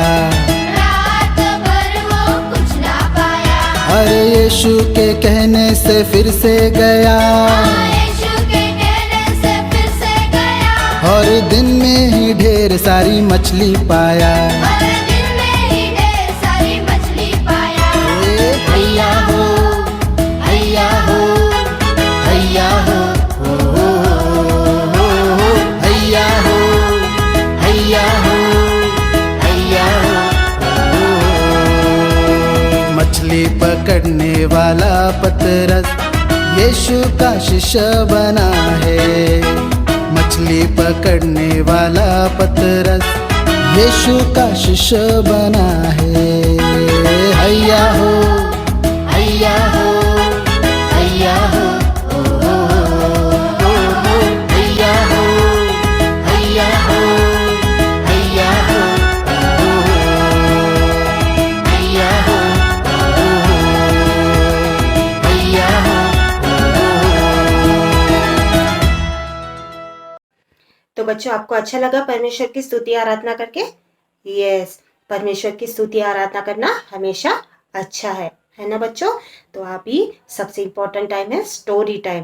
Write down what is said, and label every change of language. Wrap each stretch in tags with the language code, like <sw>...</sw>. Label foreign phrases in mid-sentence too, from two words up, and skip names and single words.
<hi>रात भर वो कुछ ना पाया. अरे यीशु के कहने से फिर से गया, यीशु के कहने से फिर से गया, और दिन में ही ढेर सारी मछली पाया. और दिन में ही ढेर सारी मछली पाया. हैया हो, हैया हो, हैया हो, हो हो हो हो, हैया हो, हैया हो, हैया हो, हो. मछली पकड़ने वाला पतरस यीशु का शिष्य बना है. मछली पकड़ने वाला पतरस यीशु का शिष्य बना है. हैया हो, हैया हो, हैया हो, ओ हो हो हो, हैया हो, हैया हो, हैया हो, ओ हो, हैया हो, ओ हो, हैया हो, तो बच्चों, आपको अच्छा लगा परमेश्वर की स्तुति आराधना करके? यस, परमेश्वर की स्तुति आराधना करना हमेशा अच्छा है ना बच्चों? तो अभी सबसे</hi> <en>important time</en> <hi>है</hi> <en>story time.</en>